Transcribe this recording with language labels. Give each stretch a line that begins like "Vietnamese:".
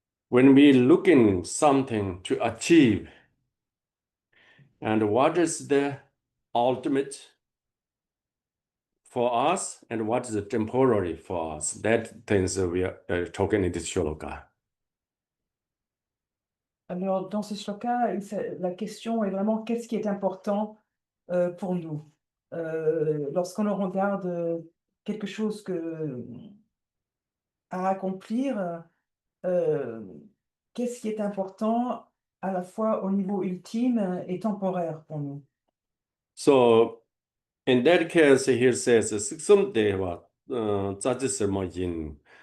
English: When we looking something to achieve, and what is the ultimate for us, and what is the temporary for us? That things we are talking in this shloka.
French: Alors, dans ce shloka, la question est vraiment qu'est-ce qui est important pour nous? Lorsqu'on regarde quelque chose à accomplir, euh, qu'est-ce qui est important à la fois au niveau ultime et temporaire pour nous?
English: So in that case, here says siksum deva tsatsisama yin.